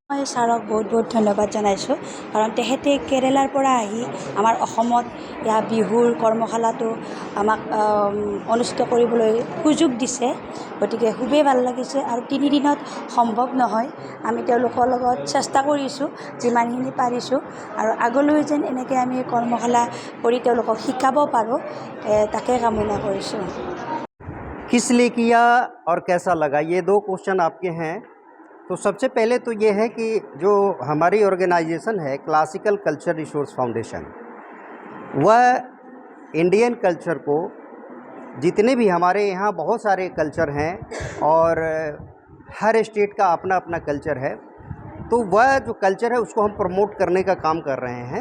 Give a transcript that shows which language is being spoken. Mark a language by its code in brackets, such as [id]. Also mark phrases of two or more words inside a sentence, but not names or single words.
[as] ছাৰক বহুত বহুত ধন্যবাদ জনাইছোঁ কাৰণ তেখেতে কেৰেলাৰ পৰা আহি আমাৰ অসমত ইয়াৰ বিহুৰ কৰ্মশালাটো আমাক অনুষ্ঠিত কৰিবলৈ সুযোগ দিছে গতিকে খুবেই ভাল লাগিছে আৰু 3 দিনত সম্ভৱ নহয় আমি তেওঁলোকৰ লগত চেষ্টা কৰিছোঁ যিমানখিনি পাৰিছোঁ আৰু আগলৈ যেন এনেকৈ আমি কৰ্মশালা কৰি তেওঁলোকক শিকাব পাৰোঁ তাকে কামনা কৰিছোঁ। [hi] किस लिए किया और कैसा लगा, ये 2 क्वेश्चन आपके हैं। तो सबसे पहले तो ये है कि जो हमारी ऑर्गेनाइजेशन है क्लासिकल कल्चर रिसोर्स फाउंडेशन, वह [en] Indian culture [hi] को, जितने भी हमारे यहाँ बहुत सारे कल्चर हैं और हर स्टेट का अपना अपना कल्चर है, तो वह जो कल्चर है उसको हम प्रमोट करने का काम कर रहे हैं।